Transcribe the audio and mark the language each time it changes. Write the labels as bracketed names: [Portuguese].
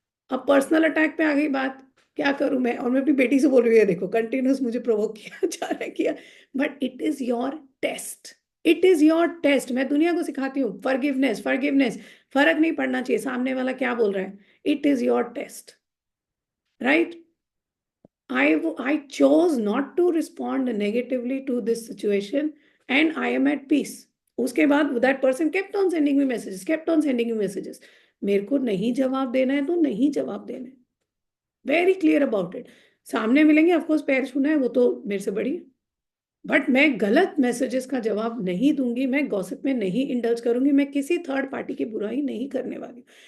[Hindi] अब personal attack पे आ गई बात, क्या करूं मैं, और मैं अपनी बेटी से बोल रही हूँ देखो कंटिन्यूस मुझे प्रोवोक किया जा रहा है, किया। [English] But it is your test, it is your test. [Hindi] मैं दुनिया को सिखाती हूँ फॉरगिवनेस, फॉरगिवनेस, फर्क नहीं पड़ना चाहिए सामने वाला क्या बोल रहा है, [English] It is your test, right. I chose not to respond negatively to this situation, and I am at peace. [Hindi] उसके बाद [English] that person kept on sending me messages, kept on sending me messages. [Hindi] मेरे को नहीं जवाब देना है तो नहीं जवाब देना है, [English] Very clear about it. [Hindi] सामने मिलेंगे, ऑफकोर्स पैर छूना है, वो तो मेरे से बड़ी है, बट मैं गलत मैसेजेस का जवाब नहीं दूंगी, मैं गॉसिप में नहीं इंडल्ज करूंगी, मैं किसी थर्ड पार्टी की बुराई नहीं करने वाली।